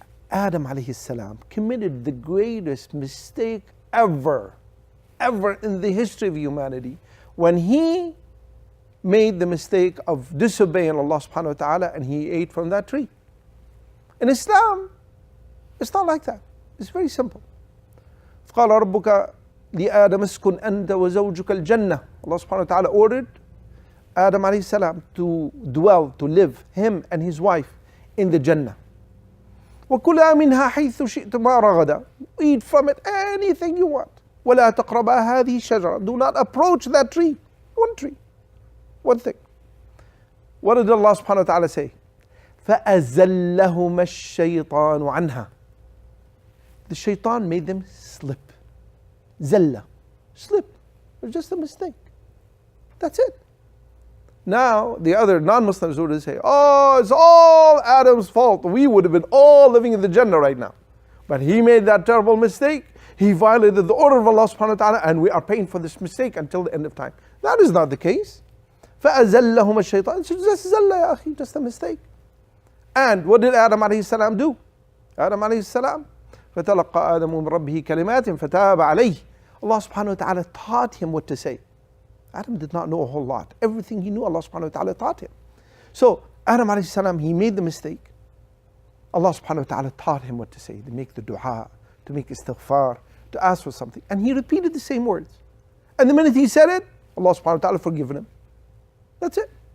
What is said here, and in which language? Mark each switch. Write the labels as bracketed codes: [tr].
[en] Adam alayhi salam committed the greatest mistake ever in the history of humanity when he made the mistake of disobeying Allah subhanahu wa ta'ala and he ate from that tree. In Islam, it's not like that. It's very simple. [ar] فقال ربك لآدم اسكن أنت وزوجك الجنة. [en] Allah subhanahu wa ta'ala ordered Adam alayhi salam to dwell, to live, him and his wife in the Jannah. [ar] وَكُلَا مِنْهَا حَيْثُ شِئْتُمَا رَغَدًا. [en] Eat from it anything you want. [ar] وَلَا تَقْرَبَا هَذِهِ الشَّجَرَةِ. [en] Do not approach that tree. One tree. One thing. What did Allah subhanahu wa ta'ala say? [ar] فَأَزَلَّهُمَا الشَّيْطَانُ عَنْهَا. [en] The shaitan made them slip. Zalla. Slip. It was just a mistake. That's it. Now, the other non-Muslims would say, oh, it's all Adam's fault. We would have been all living in the Jannah right now. But he made that terrible mistake. He violated the order of Allah subhanahu wa ta'ala, and we are paying for this mistake until the end of time. That is not the case. [ar] فَأَزَلَّهُمَ الشَّيْطَانُ. [en] It's just zalla, ya akhi, just a mistake. And what did Adam alayhi salam do? [ar] Adam alayhi salam, فَتَلَقَّى آدَمُ مِنْ رَبِّهِ كَلِمَاتٍ فَتَابَ عَلَيْهِ. [en] Allah subhanahu wa ta'ala taught him what to say. Adam did not know a whole lot. Everything he knew, Allah subhanahu wa ta'ala taught him. So, Adam alayhi salam, he made the mistake. Allah subhanahu wa ta'ala taught him what to say, to make the dua, to make istighfar, to ask for something. And he repeated the same words. And the minute he said it, Allah subhanahu wa ta'ala forgiven him. That's it.